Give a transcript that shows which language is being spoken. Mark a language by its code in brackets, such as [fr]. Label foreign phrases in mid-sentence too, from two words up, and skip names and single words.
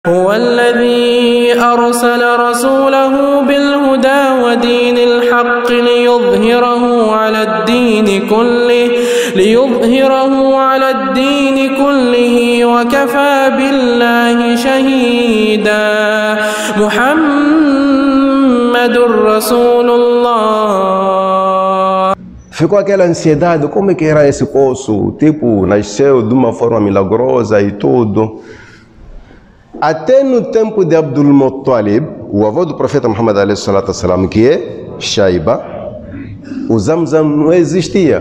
[ar] هو الذي أرسل رسوله بالهدى ودين الحق ليظهره على الدين كله وكفى بالله شهيدا. محمد رسول الله. [pt] Ficou aquela ansiedade, como é que era esse poço? Tipo, nasceu de uma forma milagrosa e tudo. Até no tempo de Abdul Muttalib, o avô do profeta Muhammad a.s., que é Shaiba, o Zamzam não existia.